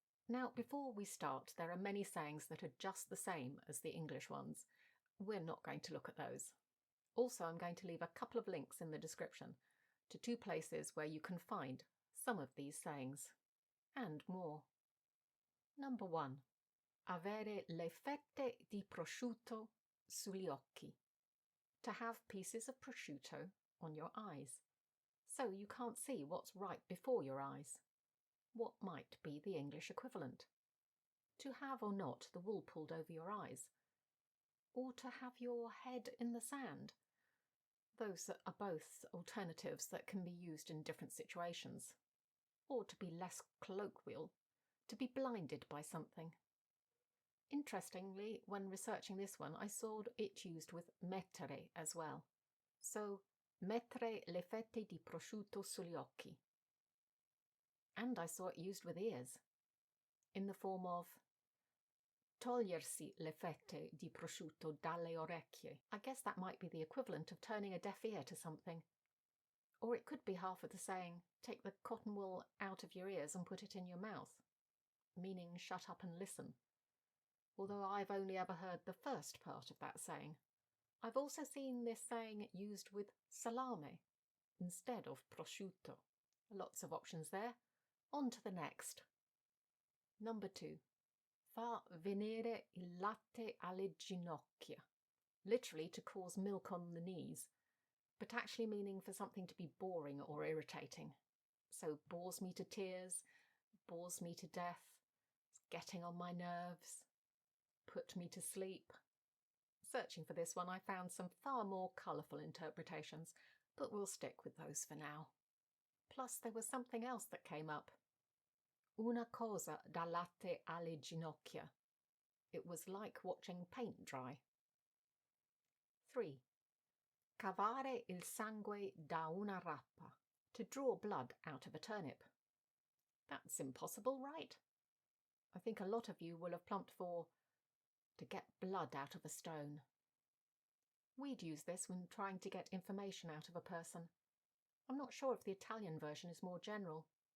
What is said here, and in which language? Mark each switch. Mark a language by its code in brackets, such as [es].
[en] Now, before we start, there are many sayings that are just the same as the English ones. We're not going to look at those. Also, I'm going to leave a couple of links in the description to 2 places where you can find some of these sayings, and more. Number 1. [it] Avere le fette di prosciutto sugli occhi. [en] To have pieces of prosciutto on your eyes, so you can't see what's right before your eyes. What might be the English equivalent? To have or not the wool pulled over your eyes, or to have your head in the sand. Those are both alternatives that can be used in different situations. Or to be less colloquial, to be blinded by something. Interestingly, when researching this one, I saw it used with mettere as well. [it] So, mettere le fette di prosciutto sugli occhi. [en] And I saw it used with ears, in the form of [it] togliersi le fette di prosciutto dalle orecchie. [en] I guess that might be the equivalent of turning a deaf ear to something. Or it could be half of the saying, take the cotton wool out of your ears and put it in your mouth, meaning shut up and listen. Although I've only ever heard the first part of that saying. I've also seen this saying used with salame instead of prosciutto. Lots of options there. On to the next. Number 2. [it] Fa venire il latte alle ginocchia. [en] Literally to cause milk on the knees, but actually meaning for something to be boring or irritating. So bores me to tears, bores me to death, getting on my nerves, put me to sleep. Searching for this one, I found some far more colourful interpretations, but we'll stick with those for now. Plus, there was something else that came up. [it] Una cosa da latte alle ginocchia. [en] It was like watching paint dry. 3. [it] Cavare il sangue da una rapa. [en] To draw blood out of a turnip. That's impossible, right? I think a lot of you will have plumped for to get blood out of a stone. We'd use this when trying to get information out of a person. I'm not sure if the Italian version is more general.